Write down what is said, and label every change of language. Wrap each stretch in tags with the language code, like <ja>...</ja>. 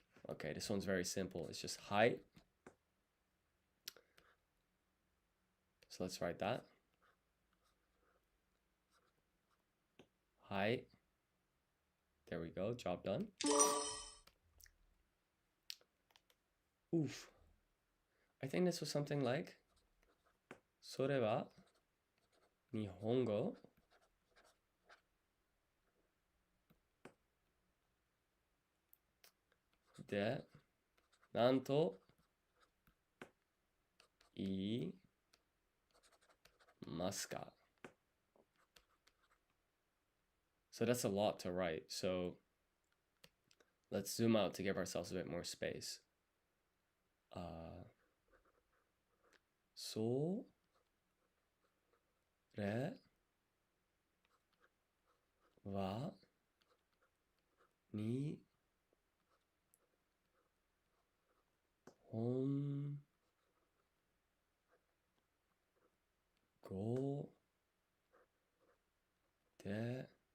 <en>Okay, this one's very simple. It's just height. So let's write that. Height. There we go. Job done. Oof. I think this was something like</en> <ja>それは日本語でなんと言いますか?</ja> <en>So that's a lot to write. So let's zoom out to give ourselves a bit more space.</en> <ja>それは日本語で</ja>